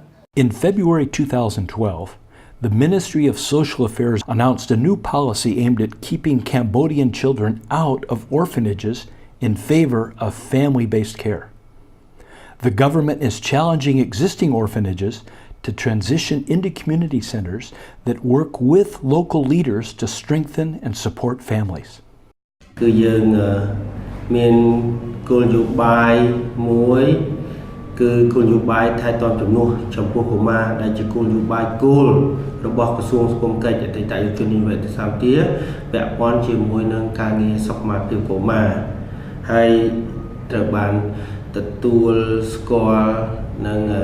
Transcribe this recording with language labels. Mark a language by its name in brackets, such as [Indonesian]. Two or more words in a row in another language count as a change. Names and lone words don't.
[English] In February 2012, the Ministry of Social Affairs announced a new policy aimed at keeping Cambodian children out of orphanages in favor of family-based care. The government is challenging existing orphanages to transition into community centers that work with local leaders to strengthen and support families. [Khmer] គឺយើងមានគោលនយោបាយមួយគឺគោលនយោបាយថែទាំជំនួសចំពោះកុមារដែលជាគោលនយោបាយគោលរបស់ក្រសួងសង្គមកិច្ចអតីតយុទ្ធនាវេទិសាធាពាក់ព័ន្ធជាមួយនឹងការងារសុខុមាលភាពកុមារហើយត្រូវបានទទួលស្គាល់និង